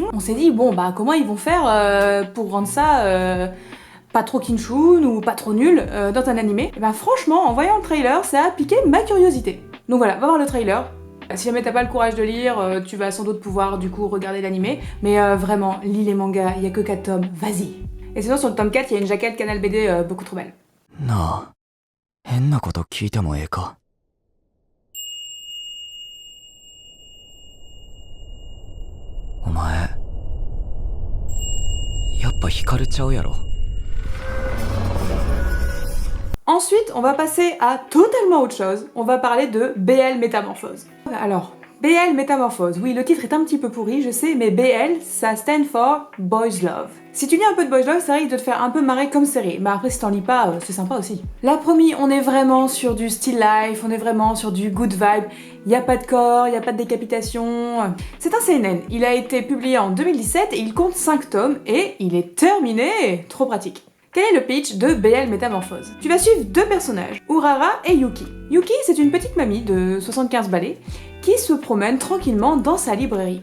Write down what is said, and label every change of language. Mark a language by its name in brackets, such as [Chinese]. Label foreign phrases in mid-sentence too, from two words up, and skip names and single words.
[French] On s'est dit, bon bah comment ils vont faire pour rendre ça pas trop kinshun ou pas trop nul dans un animé. Et ben franchement, en voyant le trailer, ça a piqué ma curiosité. Donc voilà, va voir le trailer. Si jamais t'as pas le courage de lire, tu vas sans doute pouvoir du coup regarder l'animé, mais vraiment, lis les mangas, il y a que 4 tomes, vas-y. Et sinon sur le tome 4, il y a une jaquette Canal BD beaucoup trop belle. [Japanese] なあ、変なこと聞いてもええか。お前、やっぱ惹かれちゃうやろ。 [French] Ensuite, on va passer à totalement autre chose. On va parler de BL Métamorphose. Alors, BL Métamorphose, oui, le titre est un petit peu pourri, je sais, mais BL, ça stand for [English] Boys Love. [French] Si tu lis un peu de [English] Boys Love, [French] ça risque de te faire un peu marrer comme série, mais après si t'en lis pas, c'est sympa aussi. Là, promis, on est vraiment sur du [English] still life, [French] on est vraiment sur du [English] good vibe, [French] y a pas de corps, y a pas de décapitation. C'est un seinen, il a été publié en 2017 et il compte 5 tomes et il est terminé. Trop pratique. Quel est le pitch de BL Métamorphose? Tu vas suivre deux personnages, Urara et Yuki. Yuki, c'est une petite mamie de 75 balais qui se promène tranquillement dans sa librairie.